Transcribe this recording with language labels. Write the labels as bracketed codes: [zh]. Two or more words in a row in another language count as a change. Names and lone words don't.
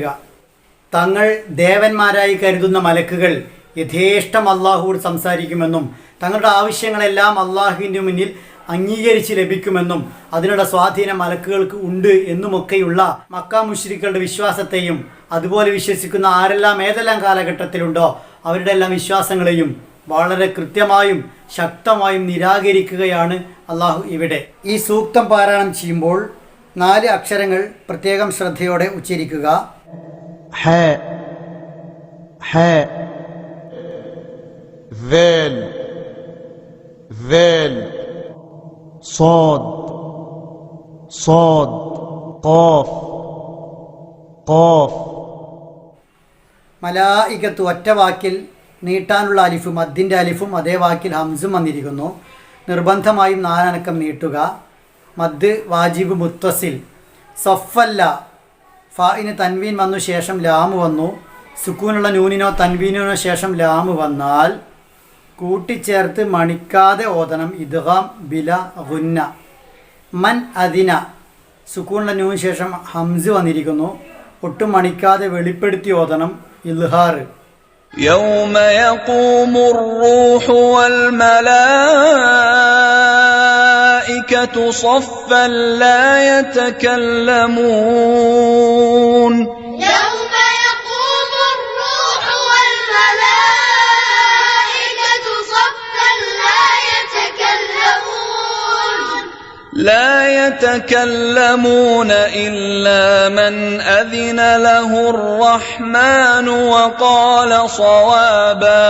[ml] തങ്ങൾ ദേവന്മാരായി കരുതുന്ന മലക്കുകൾ യഥേഷ്ടം അള്ളാഹുവോട് സംസാരിക്കുമെന്നും തങ്ങളുടെ ആവശ്യങ്ങളെല്ലാം അള്ളാഹുവിൻ്റെ മുന്നിൽ അംഗീകരിച്ച് ലഭിക്കുമെന്നും അതിനുള്ള സ്വാധീനം മലക്കുകൾക്ക് ഉണ്ട് എന്നുമൊക്കെയുള്ള മക്ക മുശ്രിക്കുകളുടെ വിശ്വാസത്തെയും അതുപോലെ വിശ്വസിക്കുന്ന ആരെല്ലാം ഏതെല്ലാം കാലഘട്ടത്തിലുണ്ടോ അവരുടെ എല്ലാം വിശ്വാസങ്ങളെയും വളരെ കൃത്യമായും ശക്തമായും നിരാകരിക്കുകയാണ് അള്ളാഹു ഇവിടെ. ഈ സൂക്തം പാരായണം ചെയ്യുമ്പോൾ 4 അക്ഷരങ്ങൾ പ്രത്യേകം ശ്രദ്ധയോടെ ഉച്ചരിക്കുക. [ar] ح ح ذال ذال صاد صاد قاف قاف. [ml] മലായികത്ത് ഒറ്റ വാക്കിൽ നീട്ടാനുള്ള അലിഫും മദ്ദിൻ്റെ അലിഫും അതേ വാക്കിൽ ഹംസും വന്നിരിക്കുന്നു. നിർബന്ധമായും 4 അനക്കം നീട്ടുക. [ar] مد واجب متصل. [ml] സഫല്ല ഫായിന് തൻവീൻ വന്നു ശേഷം ലാമ് വന്നു. സുക്കൂനുള്ള നൂനിനോ തൻവീനിനോ ശേഷം ലാമ് വന്നാൽ കൂട്ടിച്ചേർത്ത് മണിക്കാതെ ഓതണം. [ar] إدغام بلا غنة. من أذن [ml] സുക്കൂനുള്ള നൂന് ശേഷം ഹംസ് വന്നിരിക്കുന്നു. ഒട്ടും മണിക്കാതെ വെളിപ്പെടുത്തി ഓതണം. ഇൽഹാർ. [ar] يوم يقوم الروح والملائكة صفا لا يتكلمون. يوم يقوم الروح والملائكة صفا لا يتكلمون إلا من أذن له الرحمن وقال صوابا.